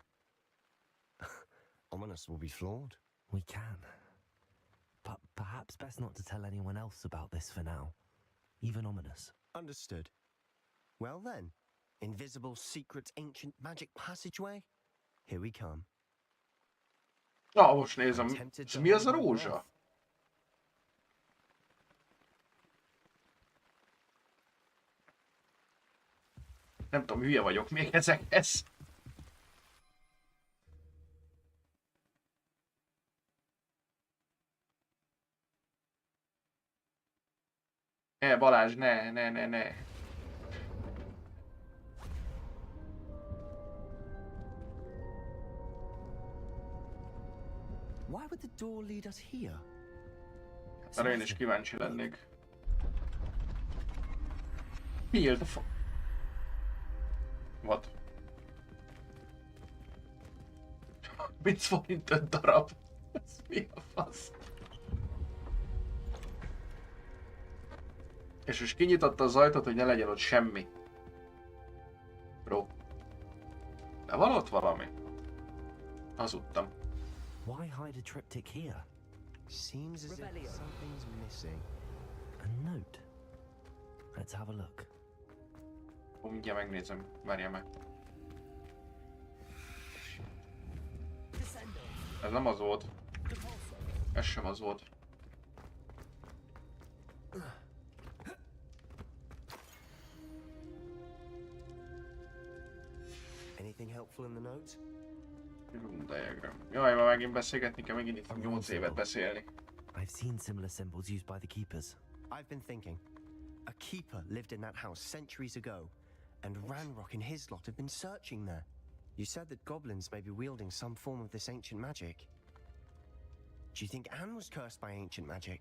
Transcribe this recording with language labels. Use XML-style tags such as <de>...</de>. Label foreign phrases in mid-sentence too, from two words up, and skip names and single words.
<en>Ominous will be floored. We can. But perhaps best not to tell anyone else about this for now. Even Ominous. Understood. Well then, invisible, secret, ancient magic passageway? Here we come.</en> <hu>Na, most nézem. Mi az a rózsa? Nem tudom, hülye vagyok még ezekhez. Balázs, ne.</hu> <en>Why would the door lead us here?</en> <hu>Erre én is kíváncsi lennék. Mi a fa... What? 30 forint 5 darab. Ez mi a fasz? És most kinyitotta az ajtót, hogy ne legyen ott semmi. Bro. De van ott valami? Hazudtam.</hu> <en>Why hide a triptych here? Seems as if something's missing. A note. Let's have a look.</en> <hu>Mindjárt megnézem. Várjál meg. Ez nem az volt. Ez sem az volt.</hu> <en>Anything helpful in the note? Room diagram.</en> <hu>Jaj, ma megint beszélgetni kell, megint itt fog 8 évet beszélni.</hu> <en>I've seen similar symbols used by the Keepers. I've been thinking. A keeper lived in that house centuries ago, and Ranrock and his lot have been searching there. You said that goblins may be wielding some form of this ancient magic. Do you think Anne was cursed by ancient magic?</en>